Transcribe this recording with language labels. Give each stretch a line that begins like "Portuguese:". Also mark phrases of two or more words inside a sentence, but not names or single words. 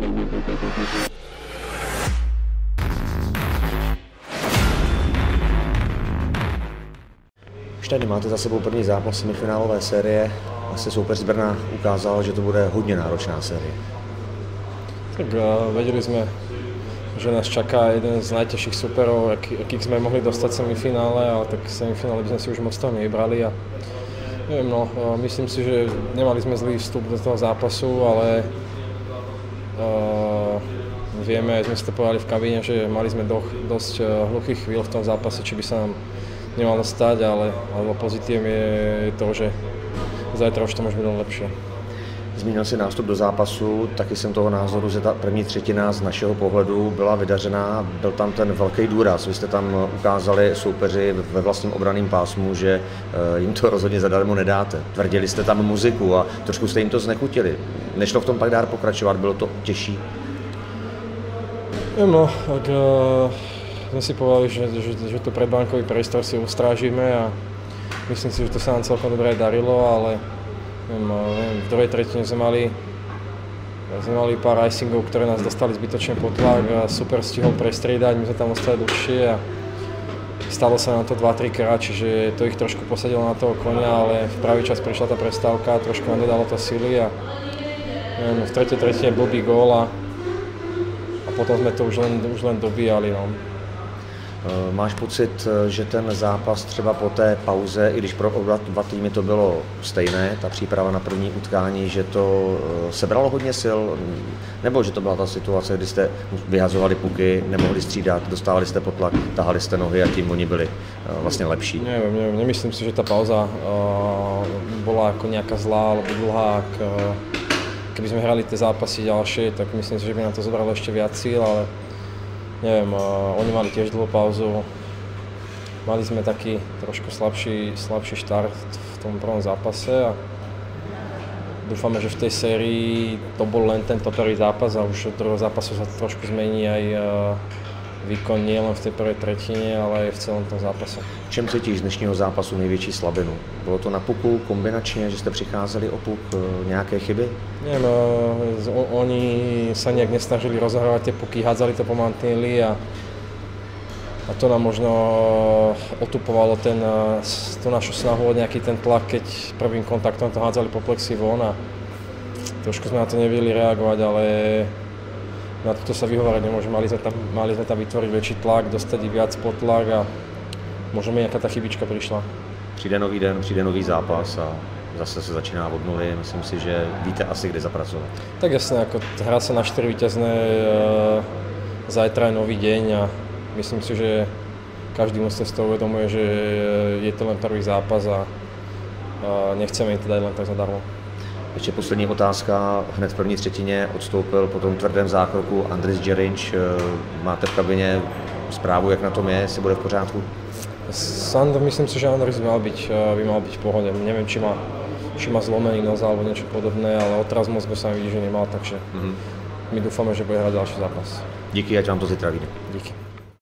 Czech: Už tady máte za sebou první zápas semifinálové série. Asi soupeř z Brna ukázal, že to bude hodně náročná série.
Slovak: Tak vedeli sme, že nás čaká jeden z najťažších superov, akých sme mohli dostať v semifinále, ale tak v semifinále by sme si už moc toho nevybrali a neviem, no, myslím si, že nemali sme zlý vstup do toho zápasu, ale vieme, aj sme si to povedali v kabíne, že mali sme dosť hluchých chvíľ v tom zápase, či by sa nám nemalo stať, ale pozitívom je to, že zajtra už to môže byť lepšie.
Czech: Zmínil si nástup do zápasu, taky jsem toho názoru, že ta první třetina z našeho pohledu byla vydařená, byl tam ten velký důraz. Vy jste tam ukázali soupeři ve vlastním obranném pásmu, že jim to rozhodně zadarmo nedáte. Tvrdili jste tam muziku a trošku jste jim to znechutili. Nešlo v tom pak dál pokračovat, bylo to těžší?
Slovak: No, tak sme si povedali, že to predbankový priestor si ustrážime a myslím si, že to sa nám celkom dobre darilo, ale v druhej tretine sme mali pár icingov, ktoré nás dostali zbytočne pod tlak a super stihol prestriedať, my sme tam ostali dlhšie a stalo sa nám to 2-3 krát, čiže to ich trošku posadilo na toho konia, ale v pravý čas prišla tá prestávka, trošku nám dodalo to sily a v tretej tretine blbý gól a potom sme to už len dobíjali. No.
Czech: Máš pocit, že ten zápas třeba po té pauze, i když pro oba dva týmy to bylo stejné, ta příprava na první utkání, že to sebralo hodně sil, nebo že to byla ta situace, kdy jste vyhazovali puky, nemohli střídat, dostávali jste pod tlak, tahali jste nohy a tím oni byli vlastně lepší?
Slovak: Neviem, nemyslím si, že tá pauza bola ako nejaká zlá alebo dlhá. Keby sme hrali tie zápasy ďalšie, tak myslím si, že by nám to zobralo ešte viac síl, ale neviem, oni mali tiež dlhú pauzu. Mali sme taký trošku slabší štart v tom prvom zápase a dúfame, že v tej sérii to bol len tento prvý zápas a už od druhého zápasu sa trošku zmení aj výkon nielen v tej prvej tretine, ale aj v celom tom zápase.
Czech: Čem cítíš z dnešního zápasu největší slabinu? Bylo to na puku kombinačně, že jste přicházeli o puk, nějaké chyby?
Slovak: Neviem, oni sa nejak nesnažili rozohrávať tie puky, hádzali to po mantineli a to nám možno otupovalo tú našu snahu o nejaký ten tlak, keď prvým kontaktom to hádzali po plexi von a trošku sme na to nevedeli reagovať, ale na to sa vyhovárať nemôže. Mali sme tam vytvoriť väčší tlak, dostať ich viac pod tlak a možno mi nejaká tá chybička prišla.
Czech: Přijde nový den, přijde nový zápas a zase se začíná od nuly. Myslím si, že víte asi, kde zapracovat.
Slovak: Tak jasne, ako hrá sa na 4 víťazné, zajtra je nový deň a myslím si, že každý mužstvo z toho uvedomuje, že je to len prvý zápas a nechceme im to dať len tak zadarmo.
Czech: Ještě poslední otázka. Hned v první třetině odstoupil po tom tvrdém zákroku Andris Džerinč. Máte v kabině zprávu, jak na tom je, jestli bude v pořádku?
Slovak: Myslím si, že Andris by mal byť v pohode. Neviem, či má zlomený nos alebo niečo podobné, ale otraz mozgu sa mi vidí, že nemal, takže my dúfame, že bude hrať ďalší zápas.
Czech: Díky, ať vám to zítra vyjde. Díky.